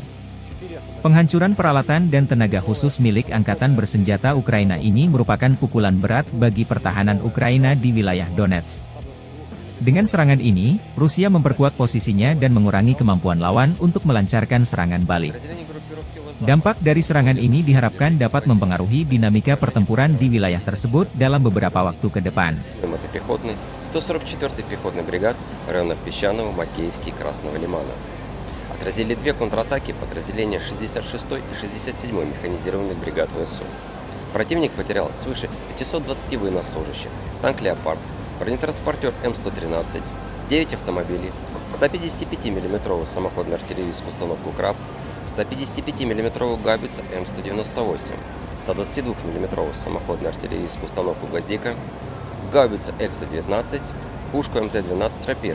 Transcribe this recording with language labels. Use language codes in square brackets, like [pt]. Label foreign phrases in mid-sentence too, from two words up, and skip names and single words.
[id] Penghancuran peralatan dan tenaga khusus milik Angkatan Bersenjata Ukraina ini merupakan pukulan berat bagi pertahanan Ukraina di wilayah Donetsk. Dengan serangan ini, Rusia memperkuat posisinya dan mengurangi kemampuan lawan untuk melancarkan serangan balik. Dampak dari serangan ini diharapkan dapat mempengaruhi dinamika pertempuran di wilayah tersebut dalam beberapa waktu ke depan. [ru] 144-й пехотный бригад в районах Песчаного, Макеевки и Красного Лимана. Отразили две контратаки подразделения 66-й и 67-й механизированных бригад ВСУ. Противник потерял свыше 520 военнослужащих, танк «Леопард», бронетранспортер М113, 9 автомобилей, 155 мм самоходную артиллерийскую установку «Краб», 155 мм гаубицу М198, 122 мм самоходную артиллерийскую установку «Гвоздика», гаубицу Л-119, пушку МТ-12 «Рапира».